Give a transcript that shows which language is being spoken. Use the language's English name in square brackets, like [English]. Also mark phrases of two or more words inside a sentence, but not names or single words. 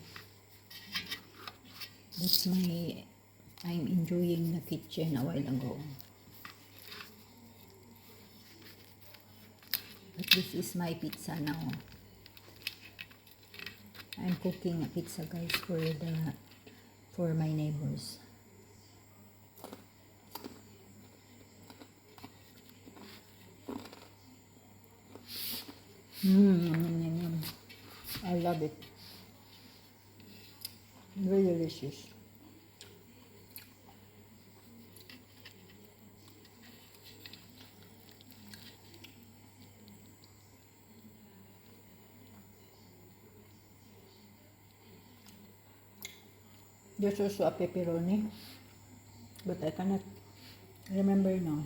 [English] I'm enjoying the kitchen a while ago. But this is my pizza now. I'm cooking a pizza, guys, for my neighbors. Yum, yum, yum, yum. I love it. Very delicious. There's also a pepperoni, but I cannot remember now.